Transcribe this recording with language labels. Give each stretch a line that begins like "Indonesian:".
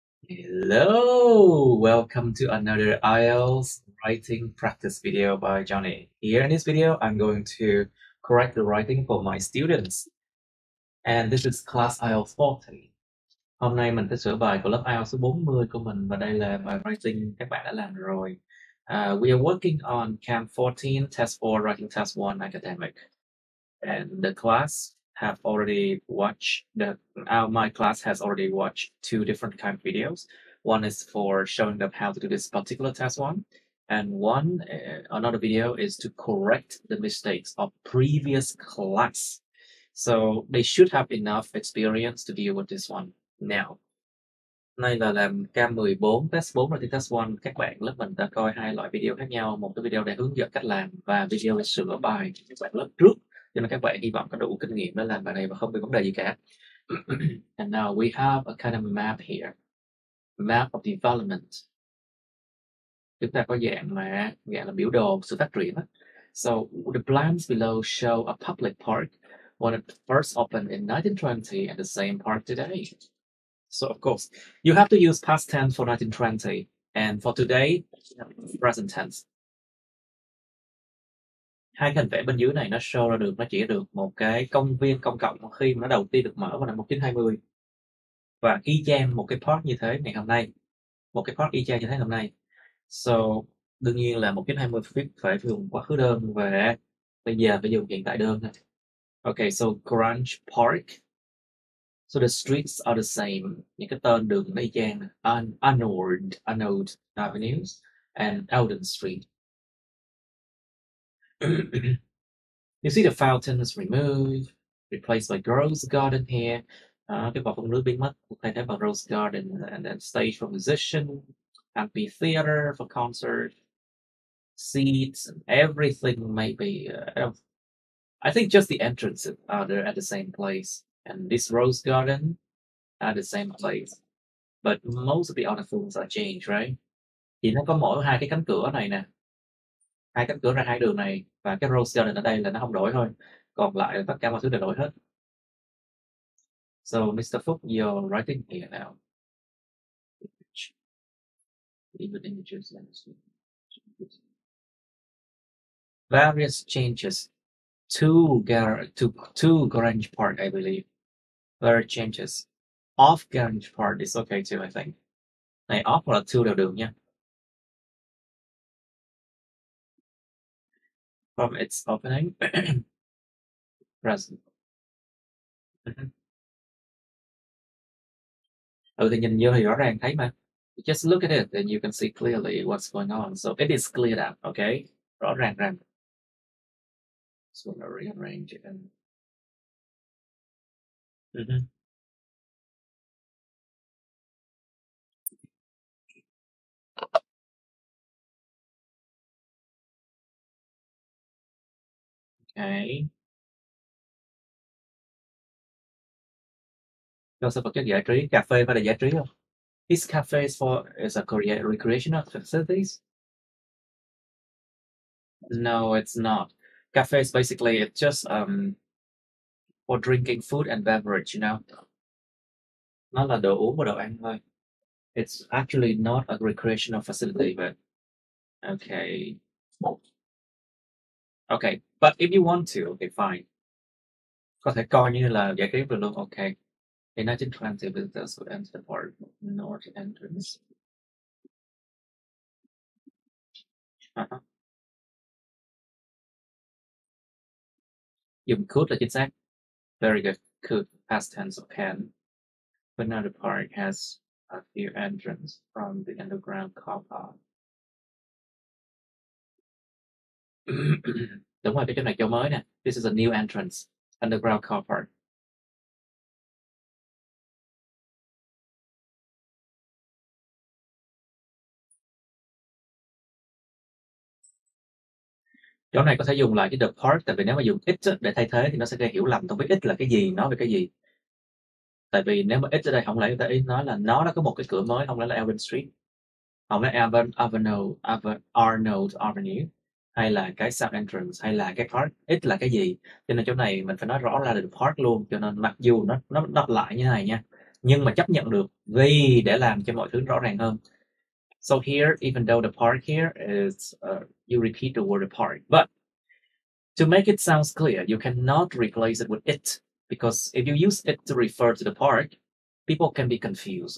English: Hello, welcome to another IELTS writing practice video by Johnny. Here in this video, I'm going to correct the writing for my students. And this is class IELTS 40.
Vietnamese: Hôm nay mình sẽ sửa bài của lớp IELTS số 40 của mình và đây là bài writing các bạn đã làm rồi.
English: We are working on Camp 14, Test 4, Writing Test 1 Academic. And the class have already watched my class has already watched two different kind of videos. One is for showing them how to do this particular test one, and another video is to correct the mistakes of previous class. So they should have enough experience to deal with this one.
Vietnamese: Now, nay là làm cam 14, test 4 và test 1. Các bạn lớp mình đã coi hai loại video khác nhau. Một cái video để hướng dẫn cách làm và video để sửa bài các bạn lớp trước. Cho nên các bạn hy vọng có đủ kinh nghiệm để làm bài này và không bị vấn đề gì cả.
English: And now we have a kind of map here. Map of development.
Vietnamese: Chúng ta có dạng là biểu đồ sự phát triển.
English: So the plans below show a public park when it first opened in 1920 and the same park today. So of course, you have to use past tense for 1920, and for today, present tense.
Vietnamese: Hai hình vẽ bên dưới này nó show ra được, nó chỉ được một cái công viên công cộng khi mà nó đầu tiên được mở vào năm 1920. Và y chang một cái park như thế ngày hôm nay. Một cái park y chang như thế hôm nay. So, đương nhiên là 1920 phải dùng quá khứ đơn và bây giờ phải dùng hiện tại đơn.
English: Okay, so Grange Park. So the streets are the same.
Vietnamese: Những cái tên đường nó y chang.
English: Arnold Avenues and Eldon Street. You see the fountains removed, replaced by Rose Garden here.
Vietnamese: Cái vỏ phun nước biến mất, thay thế bằng Rose Garden, and then stage for musician, amphitheater for concert, seats, and everything maybe.
English: I think just the entrances are there at the same place, and this Rose Garden at the same place. But most of the other things are changed, right?
Vietnamese: Chỉ nó có mỗi hai cái cánh cửa này nè. Hai cánh cửa ra hai đường này và cái Rose Garden ở đây là nó không đổi thôi. Còn lại là tất cả mọi thứ đều đổi hết.
English: So Mr. Phúc, you're writing here now. Even images. Various changes to Grange Park, I believe. Various changes. Off Grange Park is okay too, I think.
Vietnamese: Này off hoặc là to đều được nha.
English: From its opening. Present.
Vietnamese: Thì nhìn vô thì rõ ràng thấy mà.
English: Just look at it and you can see clearly what's going on. So it is cleared out, okay?
Vietnamese: Rõ ràng ràng.
English: So I'm gonna rearrange it. Okay.
Vietnamese: Rồi sẽ vật chất giải trí, cà phê phải là giải trí không?
English: This cafe is a recreational facilities? No, it's not. Cafe is basically it's just for drinking food and beverage, you know.
Vietnamese: Nó là đồ uống và đồ ăn thôi.
English: It's actually not a recreational facility, but okay. Okay, but if you want to, okay, fine.
Vietnamese: Có thể coi như là giải trí được luôn, okay.
English: In 1920, visitors would enter the park north entrance.
Vietnamese: Dùng could là chính xác.
English: Very good. Could, past tense of can. But now the park has a few entrances from the underground car park.
Vietnamese: Đúng rồi, cái chỗ này chỗ mới nè.
English: This is a new entrance. Underground car park.
Vietnamese: Chỗ này có thể dùng lại cái the park, tại vì nếu mà dùng it để thay thế thì nó sẽ gây hiểu lầm, không biết it là cái gì, nói về cái gì. Tại vì nếu mà it ở đây không lẽ người ta nói là nó đã có một cái cửa mới, không lẽ là Eldon Street, không lẽ Arnold Avenue, hay là cái South Entrance, hay là cái park, it là cái gì. Cho nên chỗ này mình phải nói rõ ra được park luôn, cho nên mặc dù nó lại như này nha, nhưng mà chấp nhận được vì để làm cho mọi thứ rõ ràng hơn.
English: So here, even though the park here is, you repeat the word park, but to make it sounds clear, you cannot replace it with it, because if you use it to refer to the park, people can be confused.